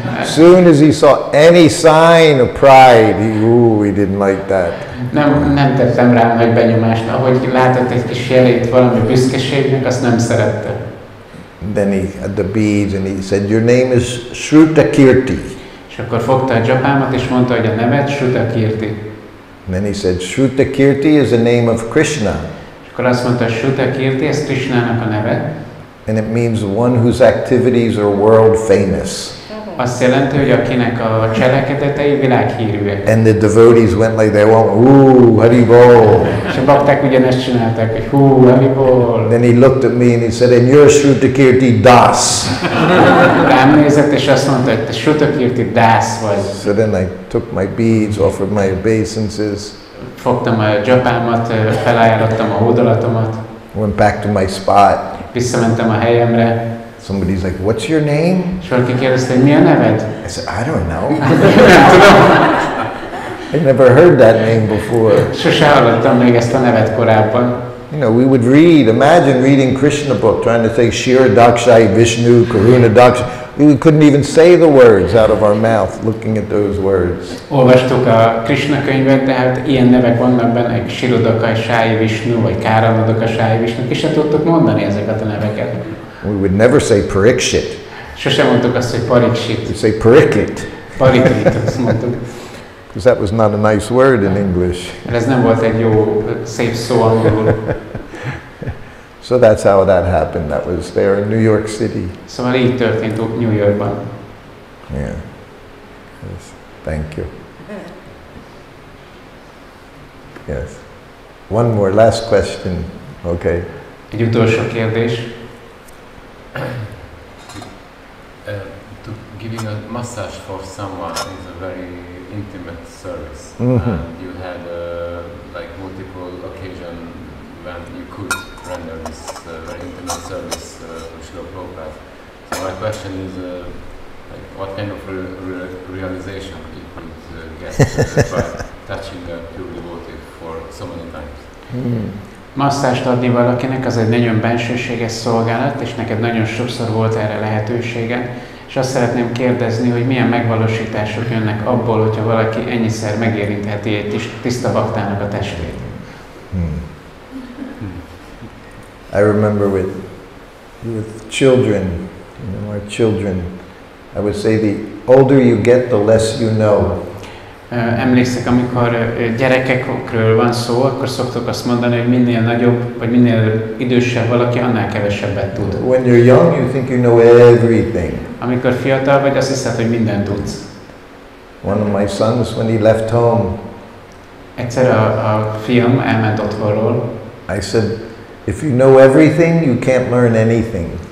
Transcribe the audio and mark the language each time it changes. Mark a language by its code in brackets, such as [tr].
[en] As soon as he saw any sign of pride, he didn't like that. [hu] Nem tettem rám nagy benyomást, ahogy látott egy kis jelét valami büszkeségnek, azt nem szerette. [en] Then he had the beads and he said, your name is Srutakirti. [hu] És akkor fogta a dzsapámat, és mondta, hogy a neved Srutakirti. [en] And then he said, Srutakirti is the name of Krishna. [hu] És akkor azt mondta, Srutakirti, ez Krishnának a neve. [en] And it means one whose activities are world famous. [hu] Azt jelenti, hogy akinek a cselekedetei világhírűek. [en] And the devotees went like they went, ooh, Haribol. [hu] És a bakták ugyanezt csinálták, hogy hú, Haribol. [en] Then he looked at me and he said, and you're Srutakirti Das. [hu] Rám nézett, és azt mondta, hogy te Srutakirti Das vagy. [en] So then I took my beads, offered my obeisances, [hu] Fogtam a dzsapámat, felajánlottam a hódolatomat. [en] went back to my spot. [hu] Visszamentem a helyemre. [en] Somebody's like, what's your name? [hu] És valaki kérdezte, hogy mi a neved? [en] I said, I don't know. [hu] Nem tudom. [en] I never heard that name before. [hu] Sose hallottam még ezt a nevet korábban. [en] You know, we would read, imagine reading Krishna book, trying to say Shira Dakshai, Vishnu, Karuna Dakshai. We couldn't even say the words out of our mouth, looking at those words. [hu] Olvastuk a Krishna könyvet, de hát ilyen nevek vannak benne, hogy Shirodakasai Vishnu, vagy Káranodakasai Vishnu, és se tudtuk mondani ezeket a neveket. [en] We would never say Parikshit. [hu] Sose mondtuk azt, hogy Pariksit. [en] We'd say Pariklit. [hu] Pariklit, azt mondtuk. [en] Because that was not a nice word in English. [hu] Mert ez nem volt egy jó, szép szó angolul. [en] So that's how that happened. That was there in New York City. [hu] Szóval így történt New Yorkban. [en] Yeah. Yes. Thank you. Yes. One more, last question. Okay. [hu] Egy utolsó kérdés. [en] Giving a massage for someone is a very intimate service. And you had like multiple occasions when you could render this very intimate service to Srila Prabhupada. So my question is, Like what kind of realization you could get by touching a pure devotee for so many times? [hu] Masszást adni valakinek az egy nagyon bensőséges szolgálat, és neked nagyon sokszor volt erre lehetőséged, és azt szeretném kérdezni, hogy milyen megvalósítások jönnek abból, hogyha valaki ennyiszer megérintheti egy tiszta baktának a testét. [en] I remember with children, our children, I would say the older you get, the less you know. [hu] Emlékszek, amikor gyerekekről van szó, akkor szoktuk azt mondani, hogy minél nagyobb, vagy minél idősebb valaki, annál kevesebbet tud. [en] When you're young, you think you know everything. [hu] Amikor fiatal vagy, azt hiszed, hogy mindent tudsz. [en] One of my sons, when he left home, [hu] egyszer a fiam elment otthonról. [en] I said, if you know everything, you can't learn anything.